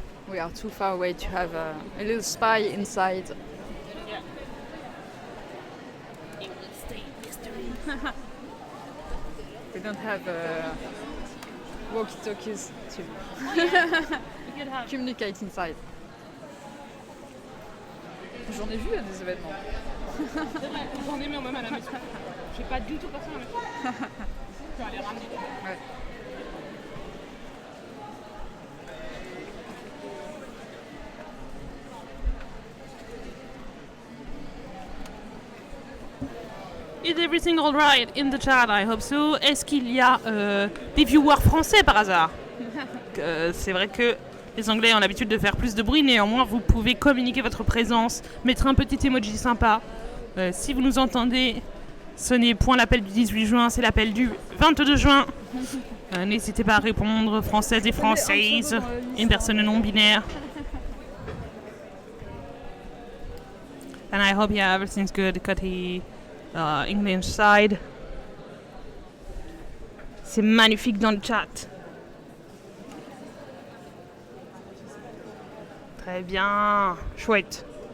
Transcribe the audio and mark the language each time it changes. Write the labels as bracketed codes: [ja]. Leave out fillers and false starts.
[en] We are too far away to have a little spy inside. It will stay mystery. We don't have walkie-talkies to We could have. communicate inside. [fr] J'en ai vu à des événements. C'est vrai, j'en ai mis même à la maison. J'ai pas du tout passé à la maison. Je vais aller ramener. Ouais. [en] Is everything alright in the chat? I hope so. [fr] Est-ce qu'il y a des viewers français par hasard? C'est vrai que les Anglais ont l'habitude de faire plus de bruit, néanmoins vous pouvez communiquer votre présence, mettre un petit emoji sympa. Si vous nous entendez, ce n'est point l'appel du 18 juin, c'est l'appel du 22 juin. N'hésitez pas à répondre, françaises et françaises, une personne non binaire. [en] And I hope everything's good, Cutty. English side. [fr] C'est magnifique dans le chat. Très bien, chouette.